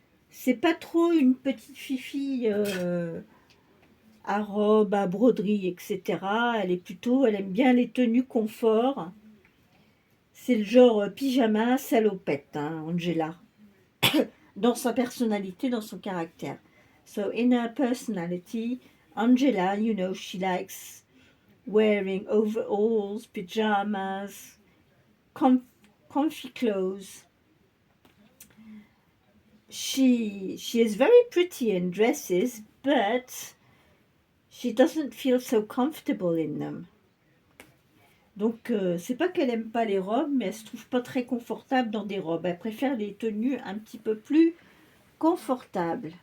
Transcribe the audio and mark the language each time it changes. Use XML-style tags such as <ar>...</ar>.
<fr>C'est pas trop une petite fifi à robe, à broderie, etc. Elle aime bien les tenues confort. C'est le genre pyjama, salopette, hein, Angela. Dans sa personnalité, dans son caractère.</fr> <en>So in her personality, Angela, you know, she likes wearing overalls, pajamas, comfy clothes. She is very pretty in dresses, but she doesn't feel so comfortable in them.</en> <fr>Donc, c'est pas qu'elle aime pas les robes, mais elle se trouve pas très confortable dans des robes. Elle préfère les tenues un petit peu plus confortables.</fr>